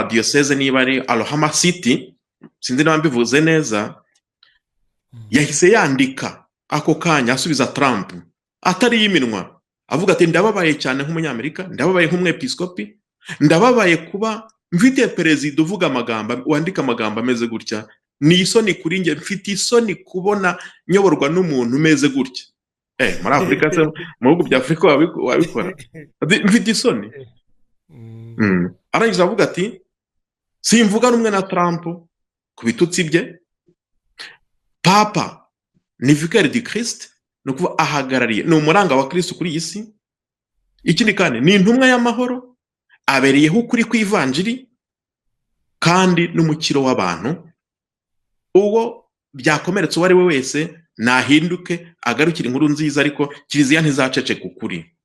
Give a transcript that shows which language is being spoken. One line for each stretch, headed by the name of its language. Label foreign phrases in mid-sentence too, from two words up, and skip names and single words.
Kinyarwanda: diyoseze niba ari Oklahoma City, sinzi niba mbivuze neza, yahise yandika ako kanya asubiza Trump atari yiminwa, avuga ati ndababaye cyane nk'umunyamerika, ndababaye nk'umwepiskopi, ndababaye kuba mfite perezida uvuga amagambo, wandika amagambo ameze gutya, ni isoni kuri njye, mfite isoni kubona nyoborwa n'umuntu umeze gutya. Muri Afurika se, mu bihugu bya Afurika wabikora? Mfite isoni. Arangiza avuga ati simvuga rumwe na Trump ku bitutsi bye, papa ni
French: vicaire du Christ,
Kinyarwanda: no kuva ahagarariye, ni umuranga wa Kristo kuri iyi si. Ikindi kandi ni intumwa y'amahoro, abereyeho ukuri kw'ivanjiri kandi n'umukiro w'abantu. Uwo byakomeretse uwo ari we wese nahinduke agarukira inkuru nziza, ariko kiliziya ntizaceceka ukuri.